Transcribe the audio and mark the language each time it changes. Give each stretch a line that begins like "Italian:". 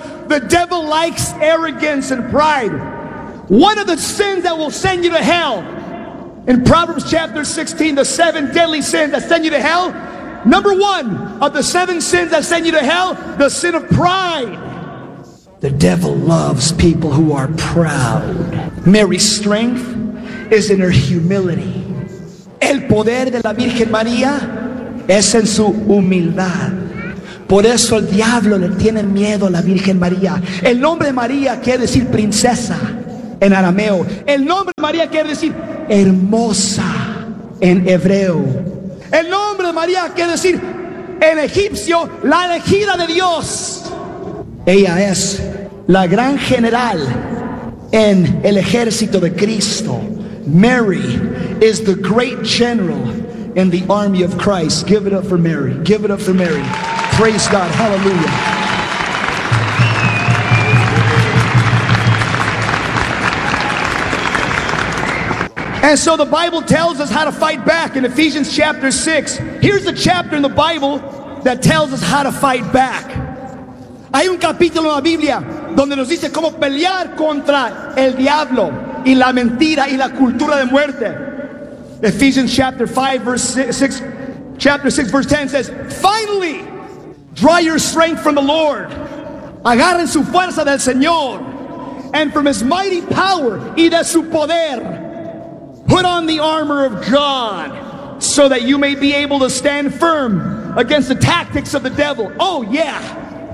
English: The devil likes arrogance and pride. One of the sins that will send you to hell, in Proverbs chapter 16, the seven deadly sins that send you to hell, number one of the seven sins that send you to hell, the sin of pride. The devil loves people who are proud. Mary's strength is in her humility.
Spanish: El poder de la Virgen María es en su humildad. Por eso el diablo le tiene miedo a la Virgen María. El nombre de María quiere decir princesa en arameo. El nombre de María quiere decir hermosa en hebreo. El nombre de María quiere decir en egipcio la elegida de Dios. Ella es la gran general en el ejército de Cristo.
English: Mary is the great general in the army of Christ. Give it up for Mary. Give it up for Mary. Praise God. Hallelujah. And so the Bible tells us how to fight back in Ephesians chapter 6. Here's the chapter in the Bible that tells us how to fight back.
Spanish: Hay un capítulo en la Biblia donde nos dice cómo pelear contra el diablo y la mentira y la cultura de muerte.
English: Ephesians chapter 5 verse 6, chapter 6 verse 10 says, finally, draw your strength from the Lord.
Spanish: Agarren su fuerza del Señor
English: and from his mighty power
Spanish: y de su poder.
English: Put on the armor of God so that you may be able to stand firm against the tactics of the devil. Oh yeah.